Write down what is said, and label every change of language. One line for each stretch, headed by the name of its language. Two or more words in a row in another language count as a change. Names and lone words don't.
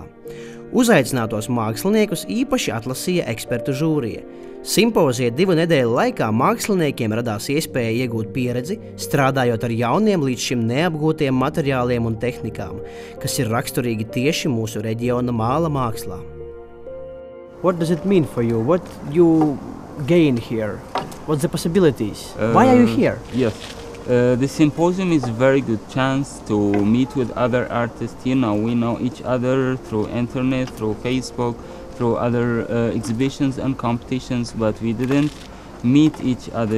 Latvian: Uzaicinātos māksliniekus īpaši atlasīja ekspertu žūrija. Simpozija 2 nedēļu laikā māksliniekiem radās iespēja iegūt pieredzi, strādājot ar jauniem līdz šim neapgūtiem materiāliem un tehnikām, kas ir raksturīgi tieši mūsu reģiona māla mākslā.
English: What does it mean for you? What you gain here? What's the possibilities? Why are you here? Yes. The symposium is a very good chance to meet with other artists. We know each other through internet, through Facebook, through other exhibitions and competitions, but we didn't meet each other.